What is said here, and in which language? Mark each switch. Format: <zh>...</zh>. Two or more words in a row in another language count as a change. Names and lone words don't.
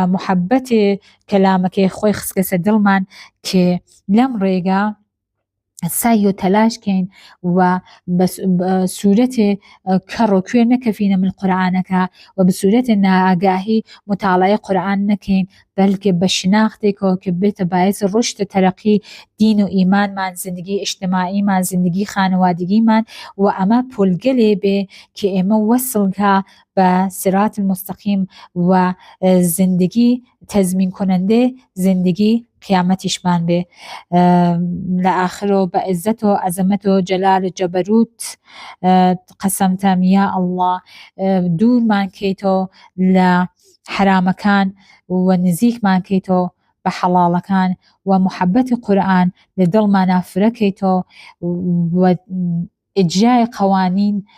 <sdh>محەبەتی کەلامەکەی خۆی خستکەسە دڵمان کە لەم ڕێگە سعی و تەلاشکەین و بە سوورەتێ کەڕ و کوێر نەکەفینە من قورئانەکە و بە سوورەتێ نائاگاهی مطالعەی قورئان نەکەین بەلکە بە شناختێکەوە کە بێتە باعث ڕشد و تەرەقی دین و ئیمانمان، زندگی ئیجتماعیمان، زندگی خانەوادگیمان و ئەمە پۆلگەلێ بێ کە ئێمە وەسڵکە بە سرات المستەقیم و زندگی تەزمین کنەندێ زندگی قیامەتیشمان بێ. لە ئاخرەوە بە عیززەت و عەزەمەت و جەلال و جەبەروت قەسەمتەم یا ئەڵڵا دوورمان کەیتەوە لە حرامەکان و نزیکمان کەیتەوە بە حەڵاڵەکان و محەبەتی قورئان لە دڵمانە فرەکەیتەوە و ئیجرای قەوانین</sdh>